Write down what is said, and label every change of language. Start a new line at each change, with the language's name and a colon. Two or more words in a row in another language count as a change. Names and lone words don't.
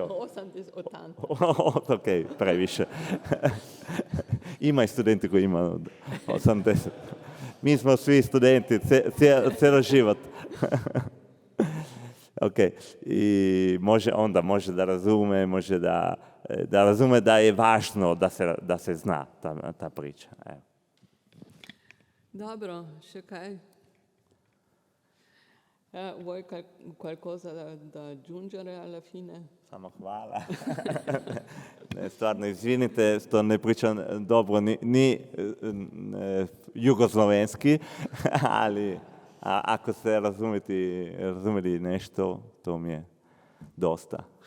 Serbian: 80. Ok, previše. Ima i studenti koji ima 80. Mi smo svi studenti, cijelo život. Ok, i može da razume, da razume da je važno da se zna ta priča. Evo.
Slovenian: Dobro, še kaj?
Italian: Vuoi qualcosa da aggiungere alla fine?
Serbian: Samo hvala. Stvarno, izvinite što ne pričam dobro ni jugoslovenski, ali ako ste razumeli nešto, to mi je dosta.